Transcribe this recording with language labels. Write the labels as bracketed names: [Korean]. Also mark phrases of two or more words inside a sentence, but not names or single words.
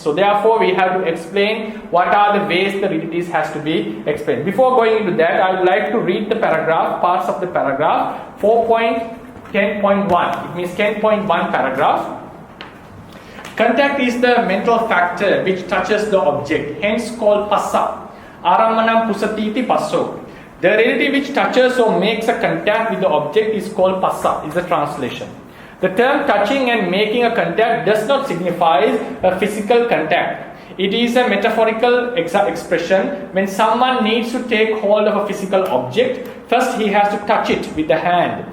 [English] So, therefore, we have to explain what are the ways the realities has to be explained. Before going into that, I would like to read the paragraph, parts of the paragraph, 4.10.1. It means 10.1 paragraph. Contact is the mental factor which touches the object, hence called phassa. [Pali] Aramanam pusatiti passo. [English] The reality which touches or makes a contact with the object is called phassa, is the translation. The term touching and making a contact does not signify a physical contact. It is a metaphorical expression. When someone needs to take hold of a physical object, first he has to touch it with the hand.